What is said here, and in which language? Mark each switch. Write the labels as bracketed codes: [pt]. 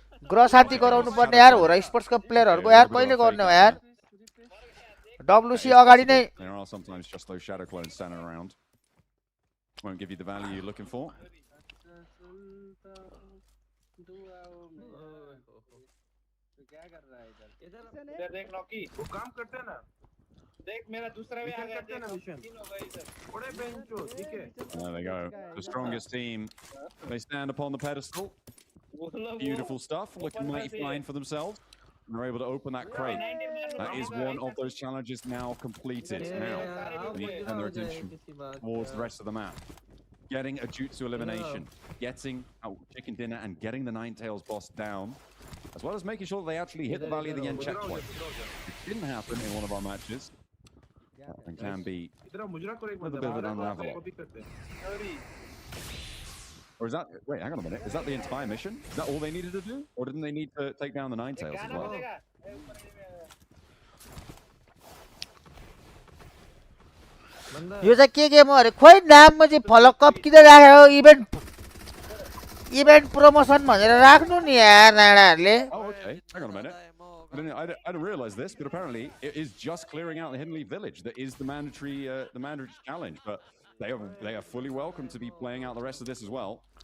[ne] ग्रह शान्ति गराउनु पर्ने यार हो र स्पोर्ट्सको प्लेयरहरुको यार कहिले गर्ने हो यार WC अगाडि नै [en] There are sometimes just those shadow clones standing around. Won't give you the value you're looking for. [hi] इधर देख नॉकी वो काम करते हैं ना देख मेरा दूसरा भी आ गया देख तीन हो गए इधर बड़े बेंचो ठीक है [en] There they go. The strongest team. They stand upon the pedestal. Beautiful stuff. Looking mighty fine for themselves. And they're able to open that crate. That is one of those challenges now completed. Now, they need to turn their attention towards the rest of the map. Getting a jutsu elimination. Getting chicken dinner and getting the Ninetales boss down. As well as making sure that they actually hit the Valley of the Yen checkpoint. It didn't happen in one of our matches. And can be a little bit of an unravel. Or is that, wait, hang on a minute, is that the entire mission? Is that all they needed to do? Or didn't they need to take down the Ninetales as well? [ne] यो चाहिँ के game हो अरे खोइ नाममा चाहिँ फलक cup किन राखेको इभेन्ट प्रमोसन भनेर राख्नु नि यार नाडाहरुले [en] Oh, okay. Hang on a minute. I didn't realize this, but apparently it is just clearing out the Hidden Village that is the mandatory challenge. But they are fully welcome to be playing out the rest of this as well.